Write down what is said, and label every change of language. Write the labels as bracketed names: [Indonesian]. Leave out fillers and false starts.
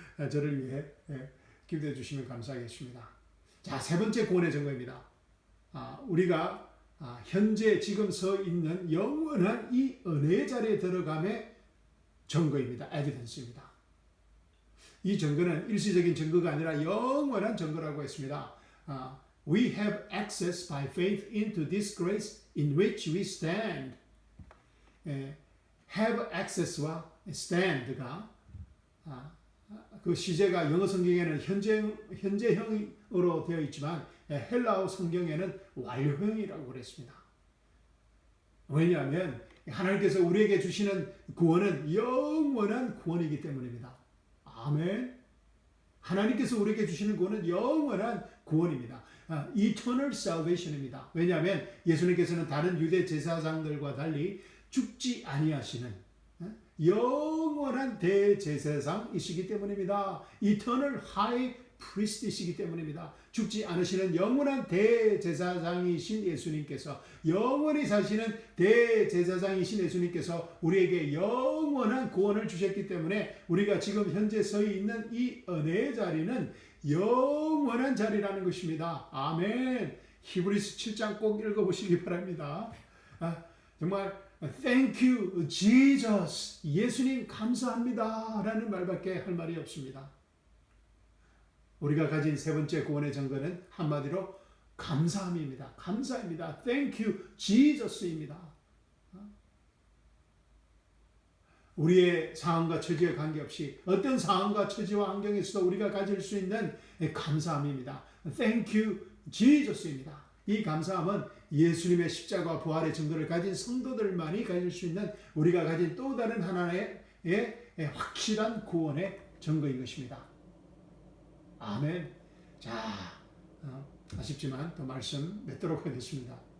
[Korean] 저를 위해 기도해 주시면 감사하겠습니다. 자, 세 번째 구원의 증거입니다. 우리가 현재 지금 서 있는 영원한 이 은혜의 자리에 들어감의 증거입니다. 에비던스입니다. 이 증거는 일시적인 증거가 아니라 영원한 증거라고 했습니다. [English] We have access by faith into this grace in which we stand. have access [Korean] 와 [English] stand [Korean] 가 그 시제가 영어 성경에는 현재형으로 되어 있지만 헬라어 성경에는 완료형이라고 그랬습니다. 왜냐하면 하나님께서 우리에게 주시는 구원은 영원한 구원이기 때문입니다. 아멘. 하나님께서 우리에게 주시는 구원은 영원한 구원입니다. [English] Eternal salvation [Korean] 입니다. 왜냐하면 예수님께서는 다른 유대 제사장들과 달리 죽지 아니하시는 영원한 대제사장이시기 때문입니다. [English] Eternal High Priest이시기 때문입니다. [Korean] 죽지 않으시는 영원한 대제사장이신 예수님께서, 영원히 사시는 대제사장이신 예수님께서 우리에게 영원한 구원을 주셨기 때문에 우리가 지금 현재 서 있는 이 은혜의 자리는 영원한 자리라는 것입니다. 아멘. 히브리서 7장 꼭 읽어보시기 바랍니다. 정말 [English] Thank you, Jesus. [Korean] 예수님 감사합니다 라는 말밖에 할 말이 없습니다. 우리가 가진 세 번째 구원의 증거는 한마디로 감사함입니다. 감사입니다. [English] Thank you, Jesus입니다. [Korean] 우리의 상황과 처지에 관계없이 어떤 상황과 처지와 환경에서도 우리가 가질 수 있는 감사함입니다. [English] Thank you, Jesus입니다. [Korean] 이 감사함은 예수님의 십자가 부활의 증거를 가진 성도들만이 가질 수 있는 우리가 가진 또 다른 하나의 확실한 구원의 증거인 것입니다. 아멘. 자, 아쉽지만 또 말씀 맺도록 하겠습니다.